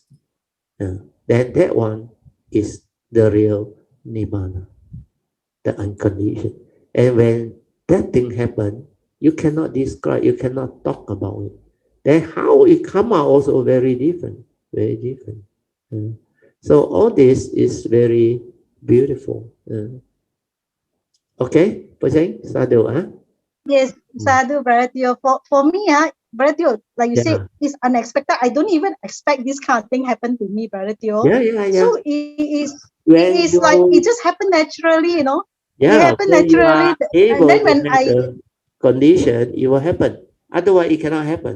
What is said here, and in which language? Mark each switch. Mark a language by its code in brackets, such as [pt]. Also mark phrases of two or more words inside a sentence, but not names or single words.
[en] Then that one is the real Nibbana, the unconditioned. And when that thing happen, you cannot describe, you cannot talk about it. Then how it come out also very different, very different. Uh, so all this is very beautiful. Okay, Pajang, sadhu, huh? Yes, Sadhu, Bharatio. For me, Bharatio, like you said, Yeah, it's unexpected. I don't even expect this kind of thing happen to me, Bharatio. yeah, yeah, So yeah. it When is like it you, just happened naturally, It yeah, happened when you are naturally, and able then to when I handle condition, it will happen. Otherwise, it cannot happen.